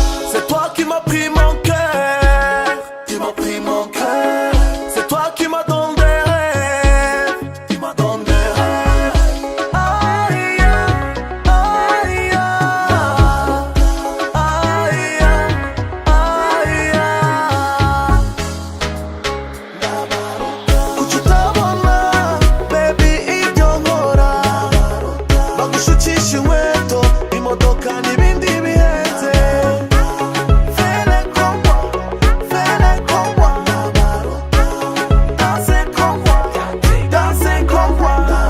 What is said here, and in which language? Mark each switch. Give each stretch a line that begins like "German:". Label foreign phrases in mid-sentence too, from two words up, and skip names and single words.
French: C'est toi qui m'as pris mon cœur, qui m'as pris mon cœur. C'est toi qui m'as donné des rêves, qui m'as donné des rêves. Aïe, aïe, aïe, aïe, aïe, aïe.
Kinyarwanda: Kuki utabona, baby, ibyo nkora? Bagushukisha inkweto, imodoka n'ibindi bihenze.
French: Fais les convois, fais les convois. Danse convois, danse convois.